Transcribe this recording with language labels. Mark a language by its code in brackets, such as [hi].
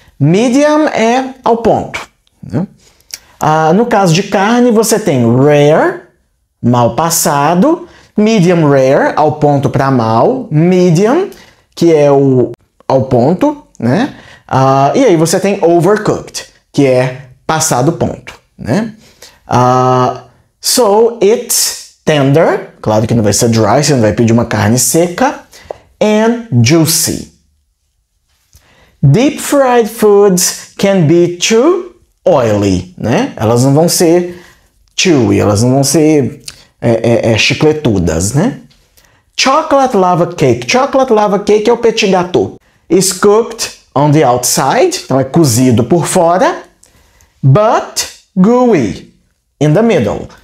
[pt] Medium é ao ponto, né? No caso de carne, você tem rare, mal passado, medium rare, ao ponto para mal, medium, que é o ao ponto, né? E aí você tem overcooked, que é passado ponto, né? [en] So it's tender, [pt] claro que não vai ser dry, você não vai pedir uma carne seca, [en] and juicy. Deep fried foods can be too oily, né? [pt] Elas não vão ser chewy, elas não vão ser chicletudas, né? [en] Chocolate lava cake. Chocolate lava cake é o petit gâteau. Is cooked on the outside, [pt] então é cozido por fora, [en] but gooey in the middle.